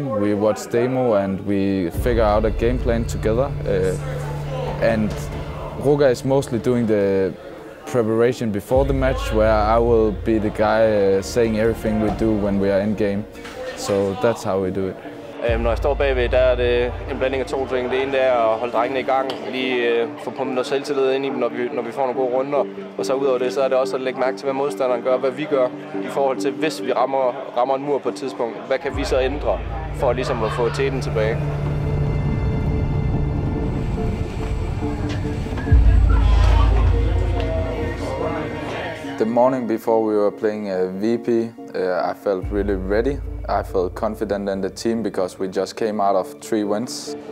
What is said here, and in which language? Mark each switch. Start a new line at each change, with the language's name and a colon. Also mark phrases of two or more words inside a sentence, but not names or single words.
English: We watch demo and we figure out a game plan together. And Roger is mostly doing the preparation before the match, where I will be the guy saying everything we do when we are in game. So that's how we do it.
Danish: Når jeg står bagved, der er det en blanding af to ting. Det ene er at holde drengene i gang, lige få pumpet noget selvtillid ind i dem, når vi får nogle gode runder. Og så ud over det, så er det også at lægge mærke til, hvad modstanderen gør, hvad vi gør i forhold til, hvis vi rammer en mur på et tidspunkt. Hvad kan vi så ændre for ligesom at få teten tilbage?
English: The morning before we were playing VP, I felt really ready. I felt confident in the team because we just came out of 3 wins.